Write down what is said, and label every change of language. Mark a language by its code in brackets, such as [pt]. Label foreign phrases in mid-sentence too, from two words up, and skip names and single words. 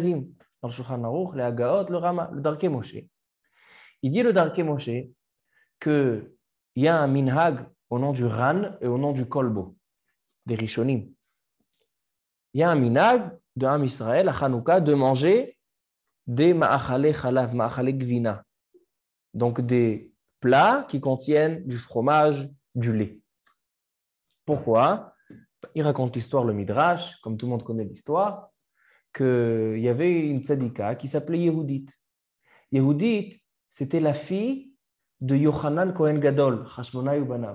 [fr] Dans le Shulchan Aruch, les Hagaot, le Rama, le Darkei Moshe. Il dit le Darkei Moshe qu'il y a un minhag au nom du Ran et au nom du Kolbo, des Rishonim. Il y a un minhag de Am Israël à Hanouka de manger des [he] מאכלי חלב, מאכלי גבינה, [fr] donc des plats qui contiennent du fromage, du lait. Pourquoi? Il raconte l'histoire, le Midrash, comme tout le monde connaît l'histoire, qu'il y avait une tzadika qui s'appelait Yehudit. Yehudit, c'était la fille de Yochanan Kohen Gadol, [he] חשמונאי ובניו.